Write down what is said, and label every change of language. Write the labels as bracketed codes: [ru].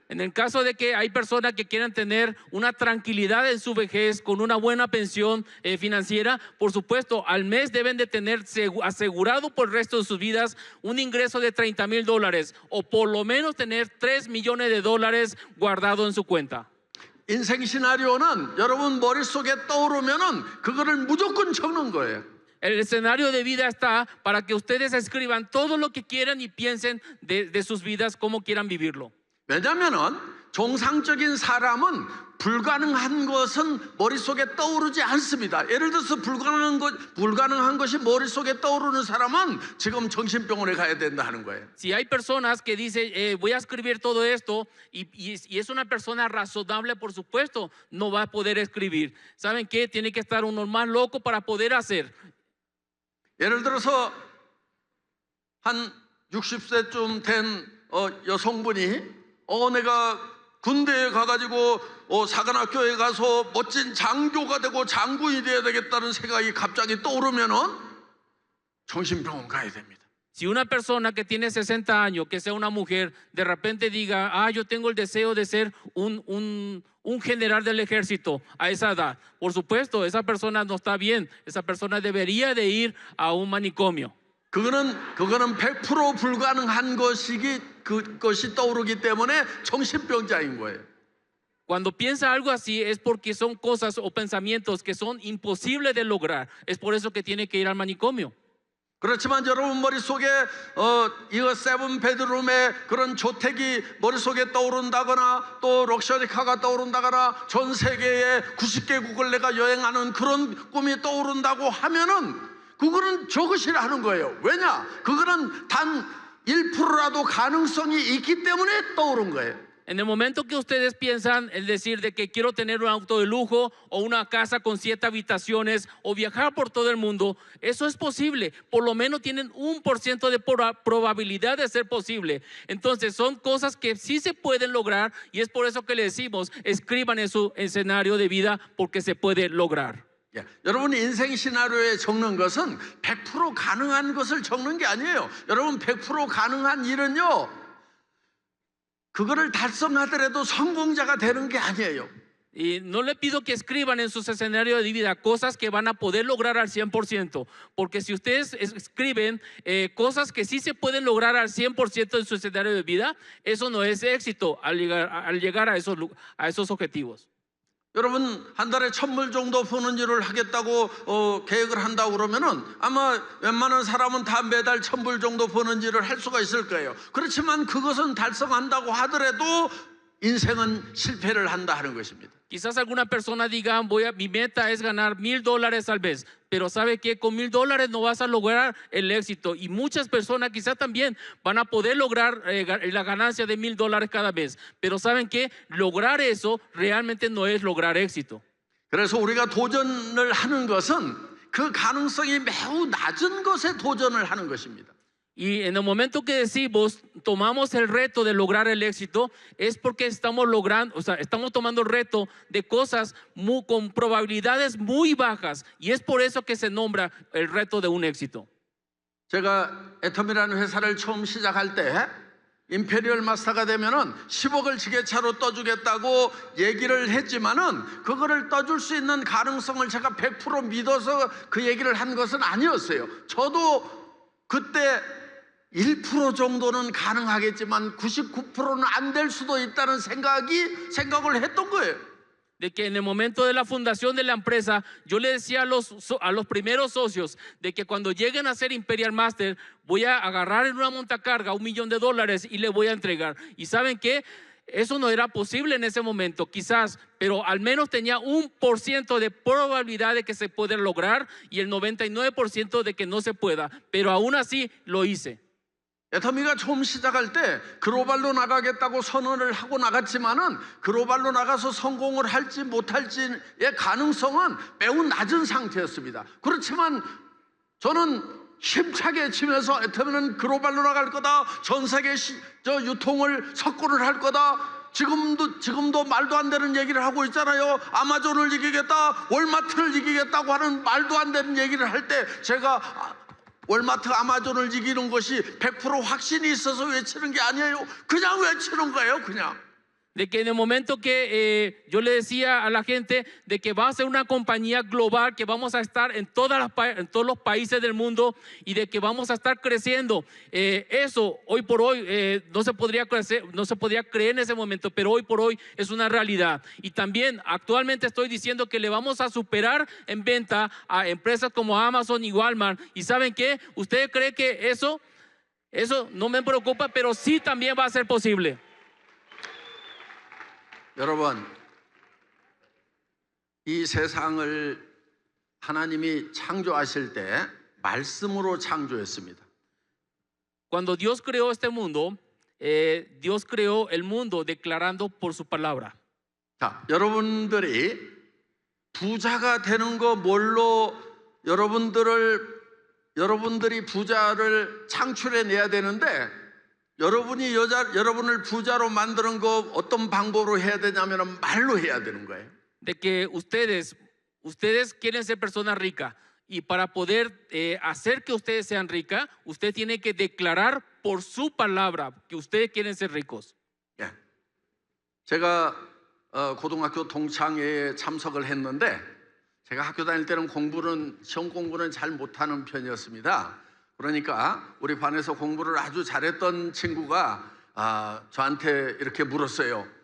[es] En el caso de que hay personas que quieran tener una tranquilidad en su vejez con una buena pensión financiera, por supuesto, al mes deben de tener asegurado por el resto de sus vidas un ingreso de $30,000 o por lo menos tener 3 millones de dólares guardado en su cuenta. [ko] 인생 시나리오는 여러분 머릿속에 떠오르면은 그거를 무조건 적는 거예요. [es] El escenario de vida está para que ustedes escriban todo lo que quieran y piensen de sus vidas, cómo quieran vivirlo. [ko] 왜냐하면은 정상적인 사람은 불가능한 것은 머릿속에 떠오르지 않습니다. 예를 들어서 불가능한 것이 머릿속에 떠오르는 사람은 지금 정신병원에 가야 된다 하는 거예요. [es] Si hay personas que dicen voy a escribir todo esto y es una persona razonable, por supuesto, no va a poder escribir. ¿Saben qué? Tiene que estar uno más loco para poder hacer. [ko] 예를 들어서 한 60세쯤 된 여성분이 내가 군대에 가가지고 사관학교에 가서 멋진 장교가 되고 장군이 되어야 되겠다는 생각이 갑자기 떠오르면은 정신병원 가야 됩니다. [es] Si una persona que tiene 60 años, que sea una mujer, de repente diga, yo tengo el deseo de ser un general del ejército a esa edad, por supuesto, esa persona no está bien, esa persona debería de ir a un manicomio. [ko] 그거는 100% 불가능한 그것이 떠오르기 때문에 정신병자인 거예요. [es] Cuando piensa algo así es porque son cosas o pensamientos que son imposibles de lograr. Es por eso que tiene que ir al manicomio. [ko] 그렇지만 여러분 머릿속에 이거 세븐 베드룸의 그런 주택이 머릿속에 떠오른다거나 또 럭셔리카가 떠오른다거나 전 세계의 90개국을 내가 여행하는 그런 꿈이 떠오른다고 하면은 그거는 저것이라 하는 거예요. 왜냐? 그거는 단 1%라도 가능성이 있기 때문에 떠오른 거예요. [es] En el momento que ustedes piensan en decir de que quiero tener un auto de lujo o una casa con 7 habitaciones o viajar por todo el mundo, eso es posible. Por lo menos tienen 1% de probabilidad de ser posible. Entonces son cosas que sí se pueden lograr y es por eso que le decimos, escriban en su escenario de vida porque se puede lograr. [ko] 여러분 인생 시나리오에 적는 것은 100% 가능한 것을 적는 게 아니에요. 여러분 100% 가능한 일은요, 그거를 달성하더라도 성공자가 되는 게 아니에요. [es] Y no le pido que escriban en sus escenarios de vida cosas que van a poder lograr al 100%, porque si ustedes escriben cosas que sí se pueden lograr al 100% en su escenario de vida, eso no es éxito al llegar a esos objetivos. [ko] 여러분 한 달에 1,000불 정도 버는 일을 하겠다고 계획을 한다고 그러면은 아마 웬만한 사람은 다 매달 1,000불 정도 버는 일을 할 수가 있을 거예요. 그렇지만 그것은 달성한다고 하더라도 인생은 실패를 한다 하는 것입니다. [es] Quizás alguna persona diga, mi meta es ganar $1,000 al mes, pero sabe que con $1,000 no vas a lograr el éxito. Y muchas personas quizás también van a poder lograr la ganancia de $1,000 cada mes, pero saben que lograr eso realmente no es lograr éxito. [ko] 그래서 우리가 도전을 하는 것은 그 가능성이 매우 낮은 것에 도전을 하는 것입니다. [es] Y en el momento que decimos, tomamos el reto de lograr el éxito, es porque estamos logrando, estamos tomando el reto de cosas con probabilidades muy bajas, y es por eso que se nombra el reto de un éxito. [ko] 제가 애텀이라는 회사를 처음 시작할 때 임페리얼 마스터가 되면은 10억을 지게차로 떠주겠다고 얘기를 했지만은 그거를 떠줄 수 있는 가능성을 제가 100% 믿어서 그 얘기를 한 것은 아니었어요. 저도 그때 1% 정도는 가능하겠지만 99%는 안 될 수도 있다는 생각을 했던 거예요. [es] De que en el momento de la fundación de la empresa, yo le decía a los primeros socios de que cuando lleguen a ser Imperial Master, voy a agarrar en una montacarga $1,000,000 y le voy a entregar. Y ¿saben qué? Eso no era posible en ese momento, quizás, pero al menos tenía 1% de probabilidad de que se pueda lograr y el 99% de que no se pueda, pero aún así lo hice. [ko] 애터미가 처음 시작할 때 글로벌로 나가겠다고 선언을 하고 나갔지만은 글로벌로 나가서 성공을 할지 못할지의 가능성은 매우 낮은 상태였습니다. 그렇지만 저는 힘차게 치면서 애터미는 글로벌로 나갈 거다, 전 세계 유통을 석권을 할 거다. 지금도 말도 안 되는 얘기를 하고 있잖아요. 아마존을 이기겠다, 월마트를 이기겠다고 하는 말도 안 되는 얘기를 할 때 제가 월마트 아마존을 이기는 것이 100% 확신이 있어서 외치는 게 아니에요. 그냥 외치는 거예요, 그냥. [es] De que en el momento que yo le decía a la gente de que va a ser una compañía global, que vamos a estar en todos los países del mundo y de que vamos a estar creciendo, eso hoy por hoy no se podría creer en ese momento, pero hoy por hoy es una realidad. Y también actualmente estoy diciendo que le vamos a superar en venta a empresas como Amazon y Walmart. ¿Y saben qué? ¿Ustedes creen que eso no me preocupa, pero sí también va a ser posible? [ko] 여러분, 이 세상을 하나님이 창조하실 때 말씀으로 창조했습니다. [es] Cuando Dios creó este mundo, Dios creó el mundo declarando por su palabra. [ko] 자, 여러분들이 부자가 되는 거 뭘로 여러분들을 여러분들이 부자를 창출해내야 되는데 여러분을 부자로 만드는 거 어떤 방법으로 해야 되냐면 말로 해야 되는 거예요. [es] De que ustedes quieren ser personas ricas y para poder hacer que ustedes sean ricas, usted tiene que declarar por su palabra que ustedes quieren ser ricos. [ko] 예. 제가 고등학교 동창회에 참석을 했는데 제가 학교 다닐 때는 시험 공부는 잘 못하는 편이었습니다. 그러니까 우리 반에서 공부를 아주 잘했던 친구가 저한테 이렇게 물었어요.